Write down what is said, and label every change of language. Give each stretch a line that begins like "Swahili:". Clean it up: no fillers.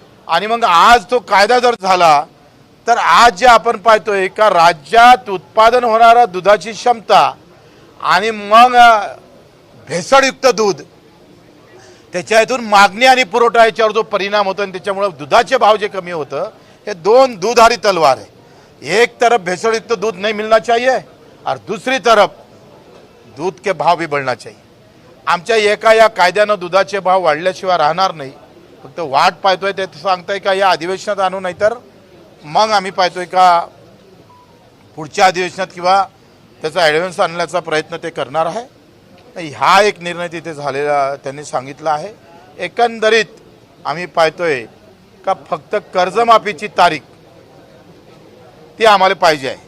Marathi: आणि मग आज तो कायदा जर झाला तर आज जे आपण पाहतोय का राज्यात उत्पादन होणारा दुधाची क्षमता आणि मग भेसळयुक्त दूध, त्याच्या इथून मागणी आणि पुरवठा याच्यावर जो परिणाम होतो आणि त्याच्यामुळे दुधाचे भाव जे कमी होतं, हे दोन दुधारी तलवार है.
Hindi: एक तरफ भेसळयुक्त दूध नहीं मिलना चाहिए और दूसरी तरफ दूध के भाव भी बढ़ना चाहिए.
Marathi: आमच्या एका या कायद्यानं दुधाचे भाव वाढल्याशिवाय राहणार नाही. फक्त वाट पाहतोय ते सांगताय का या अधिवेशनात आणू, नाही तर मग आम्ही पाहतोय का पुढच्या अधिवेशनात किंवा त्याचा ॲडव्हान्स आणण्याचा प्रयत्न ते करणार आहे. हा एक निर्णय तिथे झालेला त्यांनी सांगितला आहे. एकंदरीत आम्ही पाहतोय का फक्त कर्जमाफीची तारीख ती आम्हाला पाहिजे आहे.